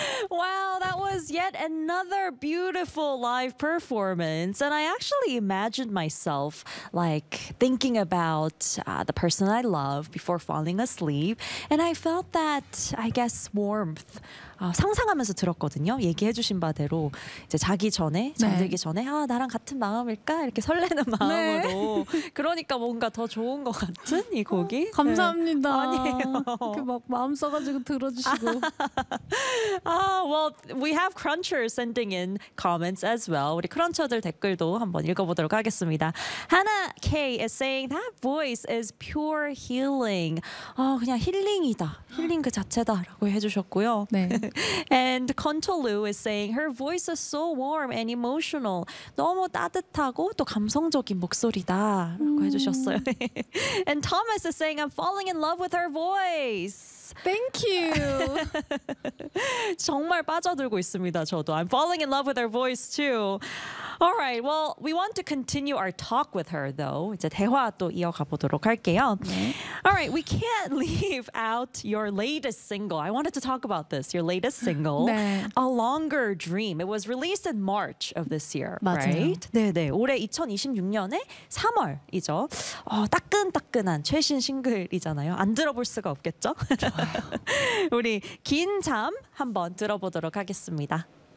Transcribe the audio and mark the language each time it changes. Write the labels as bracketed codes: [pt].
[en] Well, that was yet another beautiful live performance. And I actually imagined myself like thinking about the person I love before falling asleep. And I felt that, I guess, warmth. [ko] 상상하면서 들었거든요. 얘기해 주신 바대로 이제 자기 전에 잠들기 네. 전에 아 나랑 같은 마음일까 이렇게 설레는 마음으로 네. 그러니까 뭔가 더 좋은 것 같은 이 곡이 아, 감사합니다. 네. 아니에요. 이렇게 막 마음 써가지고 들어주시고 [en] 아, well, we have Cruncher sending in comments as well. [ko] 우리 크런처들 댓글도 한번 읽어보도록 하겠습니다. [en] Hannah K is saying that voice is pure healing. [ko] 아, 그냥 힐링이다. 힐링 그 자체다라고 해주셨고요. 네. [en] And Contalu is saying her voice is so warm and emotional. [ko] 너무 따뜻하고 또 감성적인 목소리다라고 해주셨어요. [en] And Thomas is saying I'm falling in love with her voice. Thank you. [ko] 정말 빠져들고 있습니다. [en] 저도 I'm falling in love with her voice too. All right. Well, we want to continue our talk with her though. [ko] 이제 대화 또 이어가 보도록 할게요. [en] All right. We can't leave out your latest single. I wanted to talk about this. Your latest single, [ko] 네. [en] A Longer Dream. It was released in March of this year, [ko] 맞아요. [en] right? [ko] 네네. 올해 2026년에 3월이죠. 어, 따끈따끈한 최신 싱글이잖아요. 안 들어볼 수가 없겠죠? 우리 긴 잠 한번 들어보도록 하겠습니다.